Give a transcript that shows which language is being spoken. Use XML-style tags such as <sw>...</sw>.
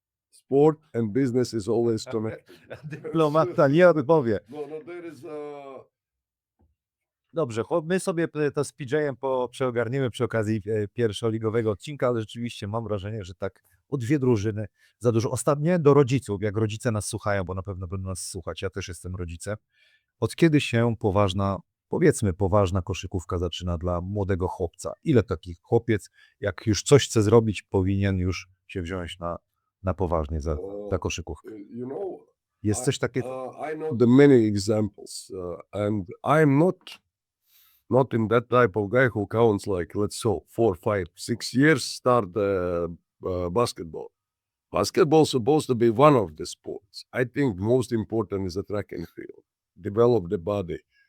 <en>Sport and business is always connected.</en> <pl>Dyplomata nie odpowie.</pl> <en>No, there is</en> <pl>Dobrze, my sobie to z PJ-em przeogarniemy przy okazji pierwszoligowego odcinka, ale rzeczywiście mam wrażenie, że tak o 2 drużyny za dużo. Ostatnie do rodziców, jak rodzice nas słuchają, bo na pewno będą nas słuchać, ja też jestem rodzicem. Od kiedy się powiedzmy poważna koszykówka zaczyna dla młodego chłopca? Ile taki chłopiec, jak już coś chce zrobić, powinien już się wziąć na poważnie za koszykówkę?</pl> <en>you know,</en> <pl>Jest coś takiego?</pl> <en>I know the many examples, and I'm not in that type of guy who counts like, let's say, 4, 5, 6 years start basketball. Basketball supposed to be one of the sports. I think most important is the track and field, develop the body.</en>